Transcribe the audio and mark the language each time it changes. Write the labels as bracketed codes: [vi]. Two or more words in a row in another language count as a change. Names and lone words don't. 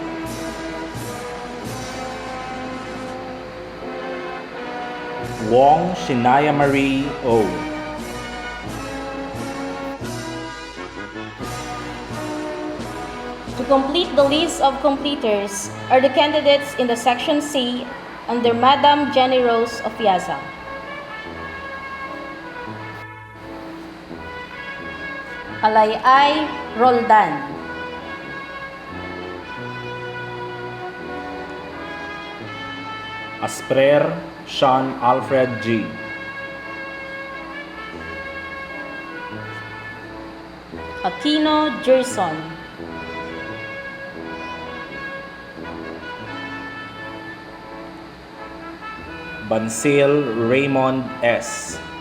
[en] Wong Shinaya Marie O. To complete the list of completers are the candidates in the Section C under Madam Jenny Rose of Piazza. Alayay Roldan. Asprer Sean Alfred G. Aquino Gerson. Bansil Raymond S.